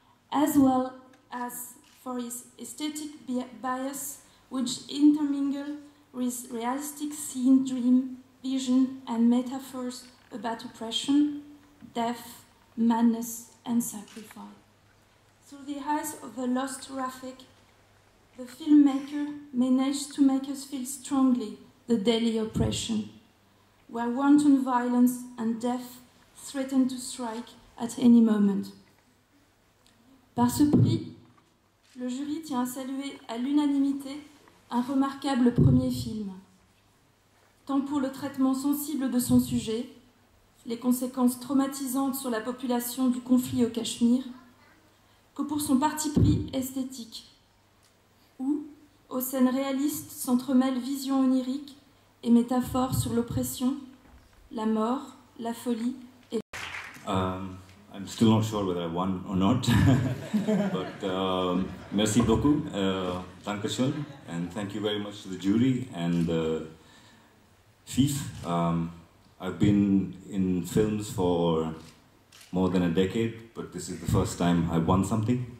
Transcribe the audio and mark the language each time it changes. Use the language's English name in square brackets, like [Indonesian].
[English] as well as for its aesthetic bias, which intermingle with realistic scene, dream, vision, and metaphors about oppression, death, madness, and sacrifice. Through the eyes of the lost Rafik, the filmmaker managed to make us feel strongly the daily oppression, where wanton violence and death threaten to strike at any moment. [French] Par ce prix, le jury tient à saluer à l'unanimité un remarquable premier film, tant pour le traitement sensible de son sujet, les conséquences traumatisantes sur la population du conflit au Cachemire, que pour son parti pris esthétique, où, aux scènes réalistes, s'entremêlent visions oniriques et métaphores sur l'oppression, la mort, la folie et... [English] I'm still not sure whether I won or not, but [French] merci beaucoup, [German] Dankeschön, [English] and thank you very much to the jury and FIF. I've been in films for more than a decade, but this is the first time I won something.